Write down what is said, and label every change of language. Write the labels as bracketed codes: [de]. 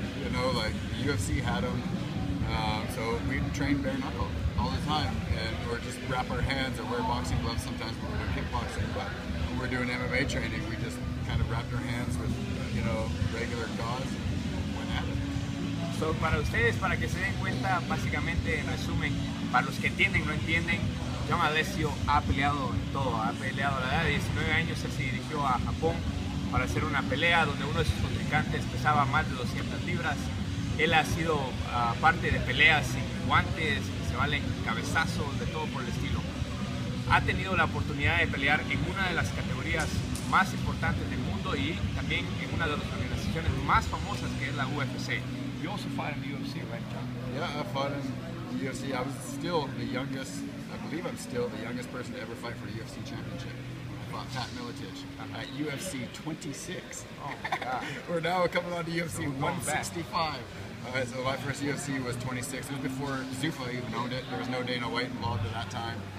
[en] You know, like the UFC had them. So we trained bare knuckle all the time, or just wrap our hands or wear boxing gloves sometimes when we're doing kickboxing. But when we're doing MMA training, we just kind of wrapped our hands with, regular gauze and went at it. [es] So, para ustedes, para que se den cuenta, básicamente, en resumen, para los que entienden, no entienden, John Alessio ha peleado en todo. Ha peleado a la edad de 19 años, él se dirigió a Japón para hacer una pelea donde uno de sus contrincantes pesaba más de 200 libras. Él ha sido parte de peleas sin guantes, que se valen cabezazos, de todo por el estilo. Ha tenido la oportunidad de pelear en una de las categorías más importantes del mundo y también en una de las organizaciones más famosas, que es la UFC. [en] You also fought in the UFC, right, John? Yeah, I fought in the UFC. I was still the youngest, I believe I'm still the youngest person to ever fight for a UFC championship. I fought Pat Miletich at UFC 26. Oh my God. We're now coming on to UFC 165. So my first UFC was 26. It was before Zuffa even owned it. There was no Dana White involved at that time.